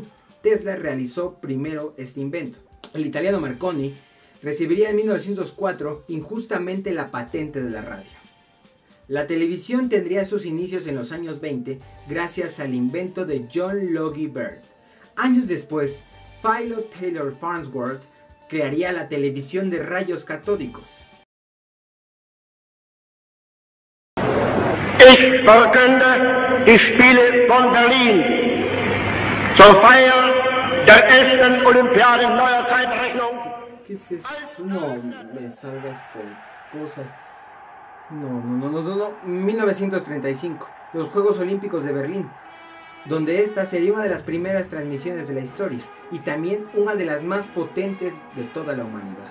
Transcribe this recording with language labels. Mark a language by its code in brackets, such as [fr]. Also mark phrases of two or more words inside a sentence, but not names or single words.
[es] Tesla realizó primero este invento. El italiano Marconi recibiría en 1904 injustamente la patente de la radio. La televisión tendría sus inicios en los años 20 gracias al invento de John Logie Baird. Años después, Philo Taylor Farnsworth crearía la televisión de rayos catódicos. [de] Ich verkünde die Spiele von Berlin zur Feier der ersten Olympiade neuer Zeitrechnung. [es] ¿Qué es eso? No me salgas por cosas. No. 1935, los Juegos Olímpicos de Berlín, donde esta sería una de las primeras transmisiones de la historia y también una de las más potentes de toda la humanidad.